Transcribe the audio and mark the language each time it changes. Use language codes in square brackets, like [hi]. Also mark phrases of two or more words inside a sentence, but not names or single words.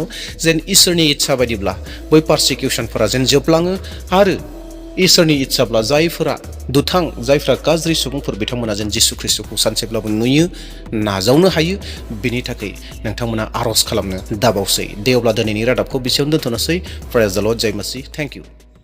[brx] जेन इसोरनि इच्छा बायदिब्ला बै पारसिकिउसनफोरा जेन जोबलाङो आरो इसोरनि इच्छाब्ला जायफोरा दुथां, जायफोरा गाज्रि सुबुंफोर, बिथांमोना जेन जिसु ख्रिस्ट'खौ सानसेब्लाबो नुयो, नाजावनो हायो, बिनि थाखाय नोंथांमोना आर'ज खालामनो दाबावसै। दे अब्ला दिनैनि रादाबखौ बेसेयावनो दोनथ'नोसै। [en] Praise the Lord, [hi] जय मसीह, [en] Thank you.